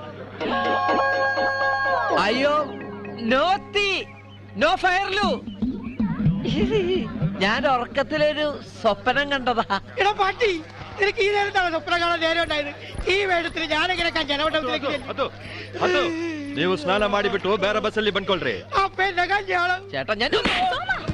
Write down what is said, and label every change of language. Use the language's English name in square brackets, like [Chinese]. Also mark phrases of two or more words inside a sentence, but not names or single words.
[Malayalam] അയ്യോ, നോ തീ, നോ ഫയർലു. ഞാൻ ഉറക്കത്തിലൊരു സ്വപ്നം കണ്ടതാ. എടാ പാട്ടി, നിനക്ക് ഈ നേരത്താണ് സ്വപ്നം കാണാൻ നേരം ഉണ്ടായത്? ഈ വേഷത്തിൽ ഞാനെങ്ങനെ ജനവട്ടത്തിലേക്ക് [Kannada] ನೀವು ಸ್ನಾನ ಮಾಡಿಬಿಟ್ಟು ಬೇರೆ ಬಸ್ಸಲ್ಲಿ ಬಂದ್ಕೊಳ್ರಿ. [Malayalam] അപ്പൊ എന്നെ കല്യാണം. ചേട്ടാ, ഞാൻ